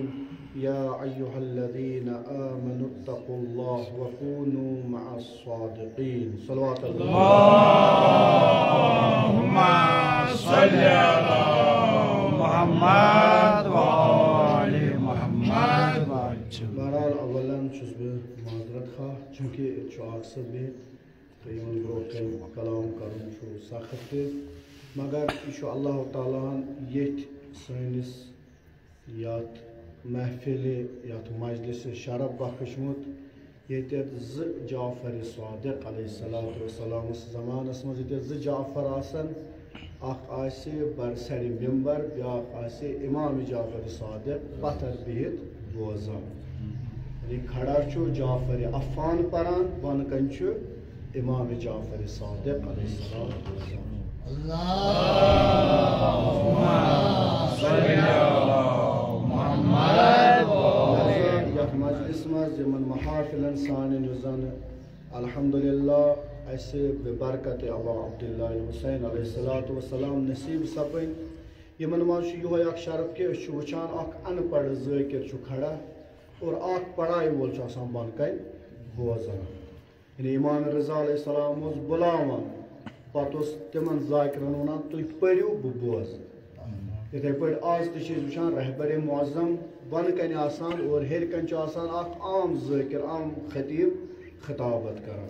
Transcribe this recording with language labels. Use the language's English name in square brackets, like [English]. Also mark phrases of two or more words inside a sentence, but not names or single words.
[Arabic] يا أيها الذين آمنوا اتقوا الله وكونوا مع الصادقين. صلوات الله. اللهم صل على محمد وآل محمد. [Kashmiri] بہرحال اولاً چھُس بہٕ معذرت خواہ چونکہ چھُ اکثر بیٚیہِ تہٕ یِمن برونٛٹھ کَنۍ کلام کَرُن چھُ سخت تہِ، مگر یہِ چھُ اللہ تعالیٰ ہن ییٚتھۍ سٲنِس یتھ محفلہِ یتھ مجلسہِ شرف بخشمُت ییٚتٮ۪تھ زٕ جعفر صادق [Arabic] علیہ الصلوۃ والسلامَس [Kashmiri] زمانس منٛز ییٚتٮ۪تھ زٕ جعفر آسن، اکھ آسہِ برسرِ ممبر، بیٛاکھ آسہِ امام جعفر صادق پتھر بِہِتھ بوزان. یعنی کھڑا چھُ جعفر عفان پران، بۄنہٕ کَنۍ چھُ امام جعفر صادق [Arabic] علیہ السلام [Kashmiri] بوزان. اللهم صل على محمد. یتھ مجلس منٛز یِمن محافلن سانٮ۪ن یُس زن الحمدللہ اسہِ ببرکت ابا عبداللہ حسین [Arabic] علیہ الصلوۃ والسلام [Kashmiri] نصیب سپٕدۍ، یِمن منٛز چھُ یِہوے اکھ شرف کہِ أسۍ چھِ وٕچھان اکھ ان پڑھ ذٲکِر چھُ کھڑا اور اکھ پڑھایہِ وول چھُ آسان بۄنہٕ کَنۍ بوزان. یعنی امام رضا [Arabic] علیہ السلام [Kashmiri] اوس بُلاوان، پتہٕ اوس تِمن ذاکرن ونان تُہۍ پٔرِو بہٕ بوزٕ. یِتھے پٲٹھۍ آز تہِ چھِ أسۍ وٕچھان رہبر معظم بۄنہٕ کَنۍ آسان اور ہیٚرِ کَنۍ چھُ آسان اکھ عام ذٲکر، عام خطیب خطابت کران.